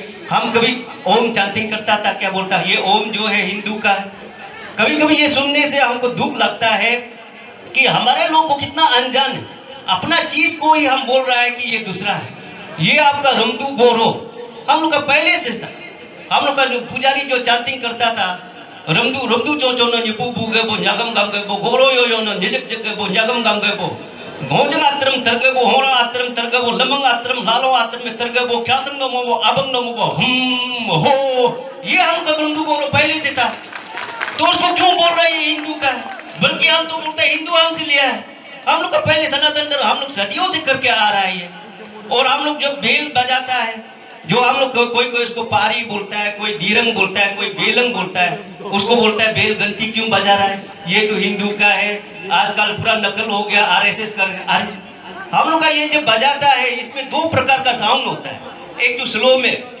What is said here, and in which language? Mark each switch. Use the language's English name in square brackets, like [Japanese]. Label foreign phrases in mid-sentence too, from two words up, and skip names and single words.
[Hindi] हम कभी ओम चांटिंग करता था, क्या बोलता है ये ओम जो है हिंदू का है। कभी कभी ये सुनने से हमको दुख लगता है कि हमारे लोग को कितना अनजान है, अपना चीज को ही हम बोल रहा है कि ये दूसरा है, ये आपका रमदू बोरो। हम लोग का पहले से था, हम लोग का जो पुजारी जो चांटिंग करता था, [Nyishi] Ramdu ramdu cho cho na nyipu bu ge bo nyagam gam ge bo goro yo yo na nijek jek ge bo nyagam gam ge bo भोजन आत्रम तरगे वो होरा आत्रम तरगे वो लमंग आत्रम लालो आत्रम में तरगे वो क्या संगम वो अबंग नम वो हो [Hindi] ये हम का हिंदू को पहले से था तो उसको क्यों बोल रहे हैं हिंदू का बल्कि हम तो बोलते हैं हिंदू हमसे लिया है हम लोग का पहले सनातन धर्म हम लोग सदियों से करके आ रहा है ये और हम लोग जब बेल बजाता है जो हम लोग कोई कोई इसको पारी बोलता है कोई दीरंग बोलता है कोई बेलंग बोलता है उसको बोलता है बेल गंती क्यों बजा रहा है ये तो हिंदू का है आजकल पूरा नकल हो गया आरएसएस कर अरे हम लोग का ये जब बजाता है इसमें दो प्रकार का साउंड होता है एक तो स्लो में